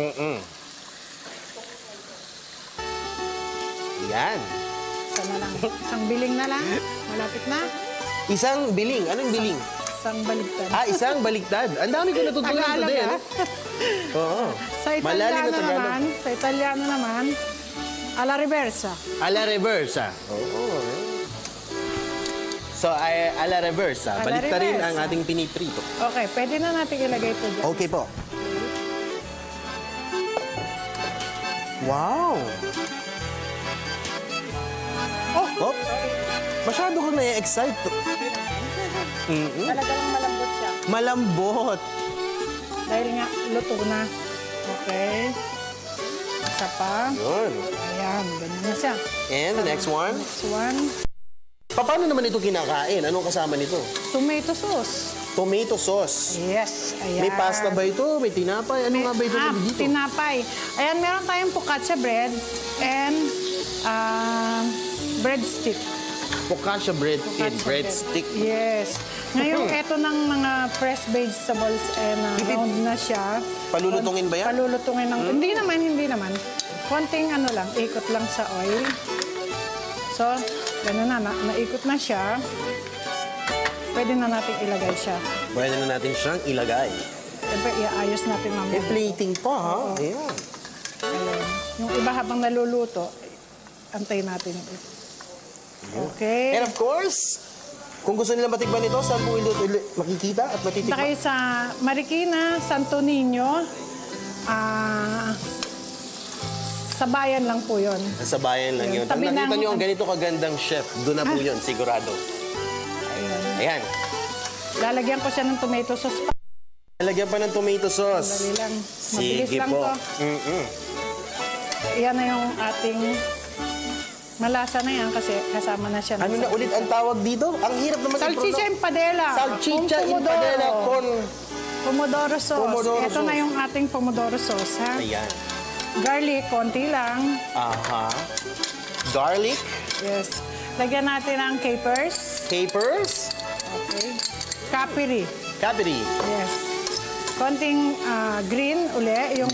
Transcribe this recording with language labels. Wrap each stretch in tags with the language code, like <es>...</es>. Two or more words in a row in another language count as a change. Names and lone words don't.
<tl>Yan. Isa na lang. Isang biling na lang. Malapit na. Isang biling. Anong biling? Isang baligtad. Isang baliktad. Ang dami ko natutunan Tagalog, today. ah. Ano? Oo. Sa Malalim na Italiano naman,</tl> <it>alla reversa. Alla reversa. Oo. So, alla reversa. Alla</it> <tl>Balik rin</tl> <it>reversa.</it> <tl>ang ating piniprito. Okay, pwede na natin ilagay ito dyan. Okay po. Wow! Oh! Masyado kang na-excite. Talaga lang malambot siya. Malambot. Dahil nga, luto na. Okay. Isa pa. Yun. Ayan, ganyan na siya.</tl> <en>And the next one. Next one,</en> <tl>Paano naman ito kinakain? Anong kasama nito?</tl> <en>tomato sauce. Tomato sauce.</en> <tl>Yes, ayan. May pasta ba ito? May tinapay? Ano nga ba ito dito? Tinapay. Ayan, meron tayong</tl> <en>focaccia bread and breadstick. Focaccia bread in breadstick. Yes.</en> <tl>Ngayon, eto ng mga</tl> <en>fresh vegetables round</en> <tl>na siya. Palulutungin ba yan? Palulutungin ng... Hindi naman. Konting ikot lang sa oil. So, gano'n naikot na siya. Pwede na natin ilagay siya. Pwede na natin siyang ilagay. Siyempre, iayos natin mamaya. Plating pa, ha? Ayan. Ayan. Yung iba habang naluluto, antayin natin. Okay.</tl> <en>And of course,</en> <tl>kung gusto nila matikman ito, saan po makikita at Punta matitikman? kayo sa Marikina, Santo Niño. Sa bayan lang po yun. Sa bayan lang yun. Pag Tabi nakita ng- nyo ang ganito kagandang chef, doon na po yun, sigurado. Ayan. Ayan. Lalagyan ko siya ng</tl> <en>tomato sauce</en> <tl>pa. Lalagyan pa ng</tl> <en>tomato sauce.</en> <tl>Dali lang. Mabilis Sige lang po. to. Yan na yung ating malasa na yan kasi kasama na siya. ng Ano na ulit ang tawag dito? Ang hirap naman</tl> <it>Salchicha empadela. Salchicha Con pomodoro. empadela con... Pomodoro sauce. Pomodoro</it> <tl>Ito na</tl> <en>sauce.</en> <tl>yung ating</tl> <it>pomodoro sauce,</it> <tl>ha? Ayan. Garlic, konti lang. Aha. Garlic.</tl> <en>Yes.</en> <tl>Lagyan natin ang capers. Capers. Okay. Capri. Capri. Yes. Konting green uli, yung</tl>